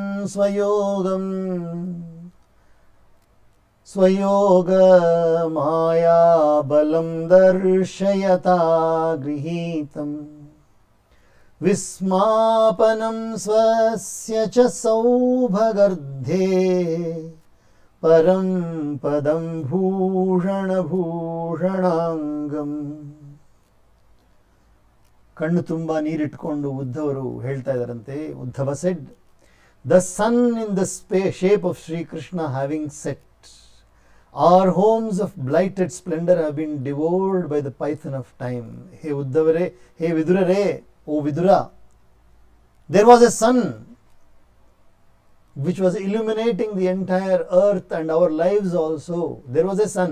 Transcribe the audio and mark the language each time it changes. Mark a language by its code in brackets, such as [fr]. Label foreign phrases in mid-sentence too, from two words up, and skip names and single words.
[sa] स्वयोगमायाबलं दर्शयता गृहीतम् विस्मापनं स्वस्य च सौभगर्धे परं पदं ಭೂಷಣಾಂಗಂ. [kn] ಕಣ್ಣು ತುಂಬ ನೀರಿಟ್ಕೊಂಡು ಉದ್ಧವರು ಹೇಳ್ತಾ ಇದ್ದಾರಂತೆ. [en] Uddhava said, the sun in the shape of Sri Krishna having set Our homes of blighted splendor have been devoured by the python of time. He Uddhavare, he Vidurare, O Vidura. There was a sun which was illuminating the entire earth and our lives also. There was a sun.